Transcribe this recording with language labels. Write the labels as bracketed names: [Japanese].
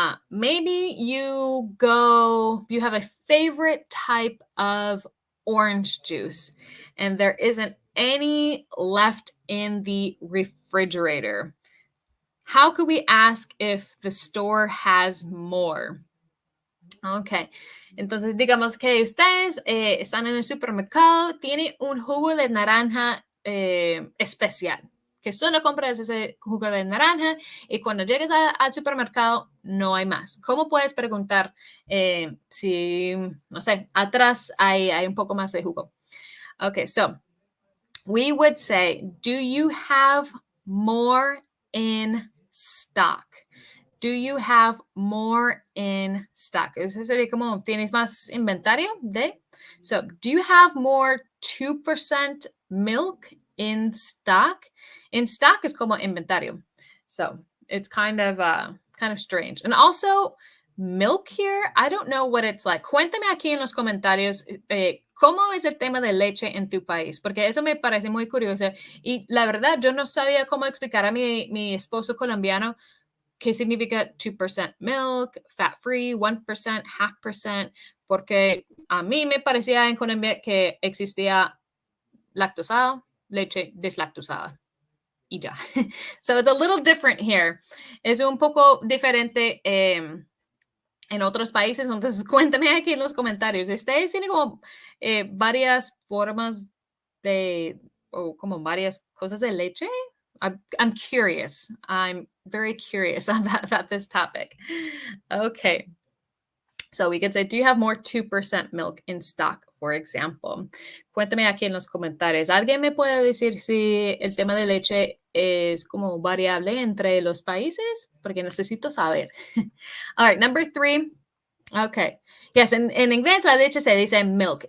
[English] Maybe you have a favorite type of orange juice and there isn't any left in the refrigerator. How could we ask if the store has more? [Spanish] Ok, entonces digamos que ustedes están en el supermercado, tiene un jugo de naranja especial, que solo compras ese jugo de naranja y cuando llegues al supermercado no hay más. ¿Cómo puedes preguntar si, no sé, atrás hay un poco más de jugo? [English] Ok, so we would say, do you have more in stock? Do you have more in stock? [Spanish] Eso sería como, ¿tienes más inventario de? [English] So, do you have more 2% milk in stock? In stock is [Spanish] como inventario. [English] So, it's kind of strange. And also, milk here, I don't know what it's like. [Spanish] Cuéntame aquí en los comentarios cómo es el tema de leche en tu país, porque eso me parece muy curioso. Y la verdad, yo no sabía cómo explicar a mi esposo colombiano qué significa [English] 2% milk, fat-free, 1%, half percent, [Spanish] porque a mí me parecía en Colombia que existía lactosada, leche deslactosada. Y ya. [English] So it's a little different here. [Spanish] Es un poco diferente en otros países. Entonces, cuéntame aquí en los comentarios. ¿Ustedes tienen como varias formas o como varias cosas de leche? [English] I'm curious. I'm very curious about this topic. Okay. So we could say, do you have more 2% milk in stock, for example? [Spanish] Cuéntame aquí en los comentarios. ¿Alguien me puede decir si el tema de leche es como variable entre los países? Porque necesito saber. [English] All right, number 3. Okay. [Spanish] Yes, en inglés la leche se dice milk.